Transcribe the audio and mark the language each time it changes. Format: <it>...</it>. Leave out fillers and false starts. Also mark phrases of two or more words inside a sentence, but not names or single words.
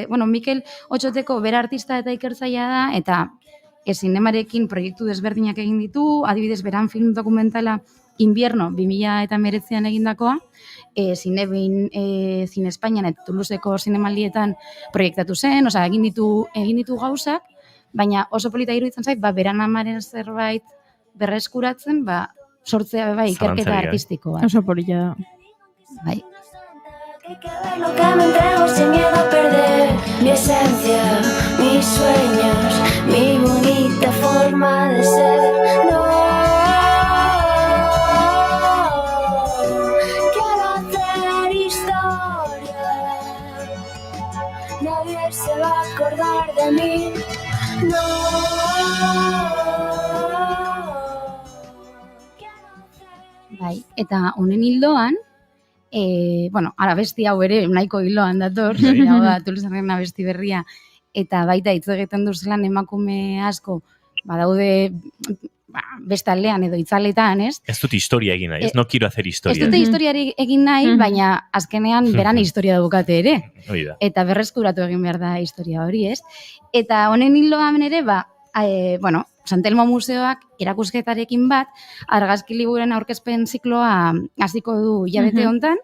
<eu>Bueno, Mikel Otxoteko bera artista eta ikertzailea da, eta zinemarekin proiektu desberdinak egin ditu, adibidez beran film dokumentala Invierno 2019an egindakoa, Zinebin, Zine Espainian eta Toulouseko zinemaldietan proiektatu zen, osea, egin ditu gauzak, baina oso polita iruditzen zait, beran amaren zerbait berreskuratzen, sortzea ikerketa artistiko bat. Oso polita da. Bai.</eu> <es>Lo que me entrego sin miedo a perder mi esencia, mis sueños, mi bonita forma de ser. No quiero hacer historia, nadie se va a acordar de mí.</es> <eu>Bai, eta honen hildoan, abesti hau ere nahiko hiloan dator, hau da Toulouseren abesti berria, eta baita hitz egiten duzelan emakume asko, badaude beste aldean edo itzaletan, ez? Ez dut historia egin nahi, ez</eu> <es>no quiero hacer historia.</es> <eu>Ez dute historiari egin nahi, baina azkenean beran historia daukate ere. Hori da. Eta berreskuratu egin behar da historia hori, ez? Eta honen hildoan ere, Santelmo Museoak erakusketarekin bat, argazki libururen aurkezpen zikloa hasiko du hilabete hontan.</eu>